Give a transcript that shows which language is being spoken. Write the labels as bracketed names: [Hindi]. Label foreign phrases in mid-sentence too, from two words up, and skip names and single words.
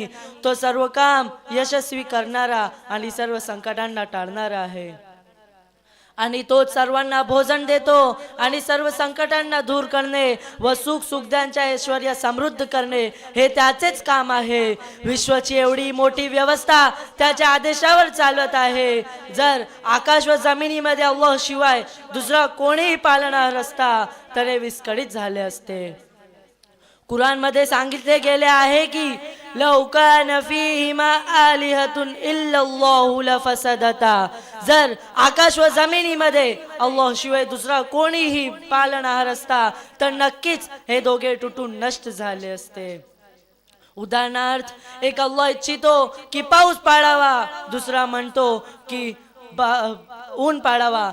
[Marathi] तो सर्व काम यशस्वी करणारा आणि सर्व संकटांना टाळणारा आहे आणि तो सर्वांना भोजन देतो आणि सर्व संकटांना दूर करणे व सुख सुखद्यांच्या ऐश्वर्य समृद्ध करणे हे त्याचेच काम आहे. विश्वाची एवढी मोठी व्यवस्था त्याच्या आदेशावर चालत आहे. जर आकाश व जमिनीमध्ये अल्लाह शिवाय दुसरा कोणीही पालनहार असता तर हे विस्कळीत झाले असते. कुरान मध्ये सांगितले गेले आहे की [Arabic] لو كان فيهما آلهة إلا الله لفسدتا. [Marathi] जर आकाश व जमिनीमध्ये अल्लाह शिवाय दुसरा कोणीही पालनहार असता तर नक्कीच हे दोघे तुटून नष्ट झाले असते. उदाहरणार्थ, एक अल्लाह इच्छितो की पाऊस पाडावा, दुसरा म्हणतो की ऊन पाडावा.